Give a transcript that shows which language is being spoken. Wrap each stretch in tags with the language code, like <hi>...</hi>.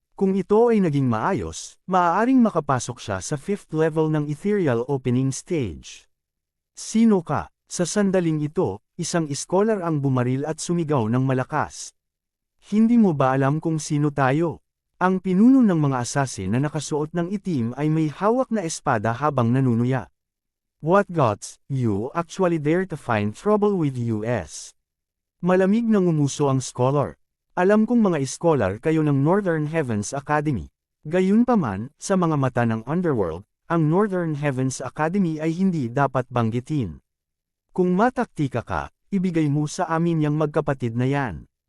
<tl>Kung ito ay naging maayos, maaaring makapasok siya sa 5th level ng Ethereal Opening Stage. Sino ka? Sa sandaling ito, isang scholar ang bumaril at sumigaw ng malakas. Hindi mo ba alam kung sino tayo? Ang pinuno ng mga assassin na nakasuot ng itim ay may hawak na espada habang nanunuya.</tl> <en>What gods, you actually dare to find trouble with US?</en> <tl>Malamig na ngumuso ang scholar. Alam kong mga scholar kayo ng Northern Heavens Academy. Gayunpaman, sa mga mata ng Underworld, ang Northern Heavens Academy ay hindi dapat banggitin. Kung mataktika ka, ibigay mo sa amin yang magkapatid na yan.</tl>